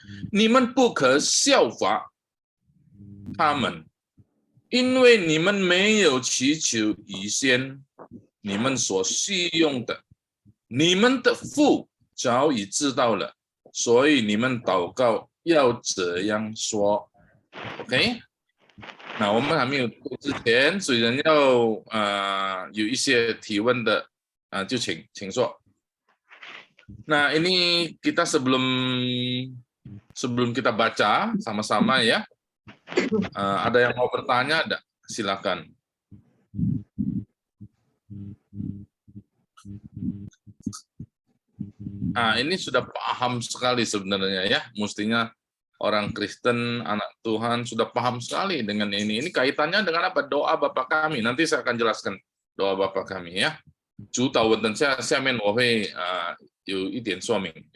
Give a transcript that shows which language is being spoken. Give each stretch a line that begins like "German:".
Chinese: 你们不可效法他们，因为你们没有祈求以先你们所需用的，你们的父早已知道了，所以你们祷告要这样说。 OK， 那我们还没有读之前，虽然要有一些提问的就请说。
Indonesian: Nah, ini kita sebelum kita baca sama-sama ya. Ada yang mau bertanya? Ada? Silakan. Ini sudah paham sekali sebenarnya ya. Mestinya orang Kristen, anak Tuhan sudah paham sekali dengan ini. Ini kaitannya dengan apa? Doa Bapa kami. Nanti saya akan jelaskan doa Bapa kami ya.
Chinese: 主导文等下面我会有一点说明。